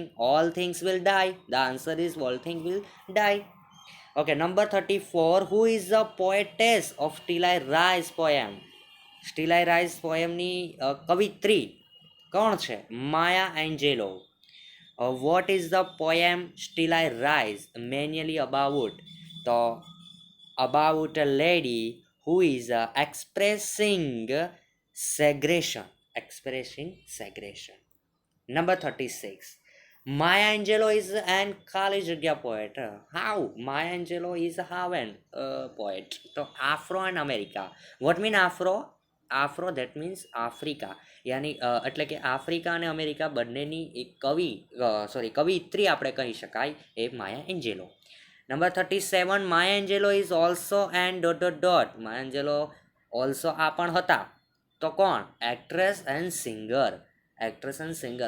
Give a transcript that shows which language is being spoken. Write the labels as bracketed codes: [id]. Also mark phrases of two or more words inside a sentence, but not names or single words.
[en] All things will die. The answer is all thing will die. Okay. Number 34. Who is the poetess of Till I Rise poem? [gu] સ્ટીલ આઈ રાઇઝ પોયમની કવિત્રી કોણ છે? માયા એન્જેલો. [en] What is the poem Still I Rise manually about? તો about a lady who is expressing segregation. Number 36. Maya Angelou is an [gu] ખાલી જગ્યા [en] poet. How? Maya Angelou is how an poet? તો Afro and America. What mean Afro? Afro that means Africa. [gu] યાની એટલે કે આફ્રિકા અને અમેરિકા બંનેની એક કવિત્રી આપણે કહી શકાય એ માયા એન્જેલો. નંબર 37. [en] Maya Angelou is also and dot dot dot. [gu] માયા એન્જેલો ઓલ્સો આ પણ હતા. તો કોણ? [en] Actress and singer. Actress and singer.